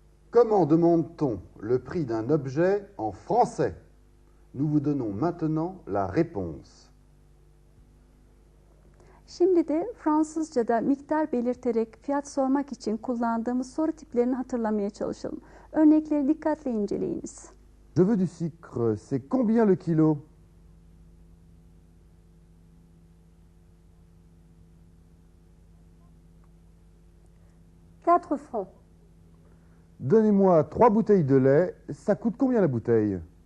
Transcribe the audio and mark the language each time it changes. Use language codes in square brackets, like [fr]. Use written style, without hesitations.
[fr] Comment demande-t-on le prix d'un objet en français? Nous vous donnons maintenant la réponse. [tr] Şimdi de Fransızca'da miktar belirterek fiyat sormak için kullandığımız soru tiplerini hatırlamaya çalışalım. Örnekleri dikkatle inceleyiniz. [fr] Je veux du sucre, c'est combien le kilo? Quatre francs. Donnez-moi 3 bouteilles de lait, ça coûte combien la bouteille?